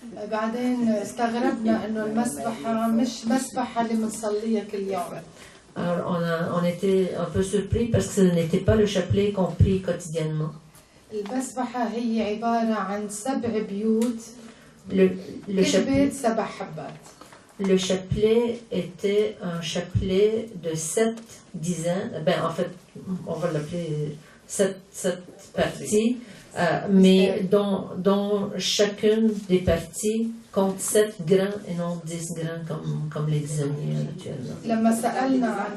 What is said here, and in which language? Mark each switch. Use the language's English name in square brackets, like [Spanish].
[Arabic] بعدين استغربنا إنه المسبحة مش مسبحة اللي بنصليها كل يوم. [French] Alors on était un peu surpris parce que ce n'était pas le chapelet qu'on prie quotidiennement. [Arabic] المسبحة هي عبارة عن 7 بيوت. [French] Le chapelet était un chapelet de 7 dizaines, en fait, on va l'appeler 7 parties, mais dont chacune des parties compte 7 grains et non 10 grains comme les dizainiers habituellement.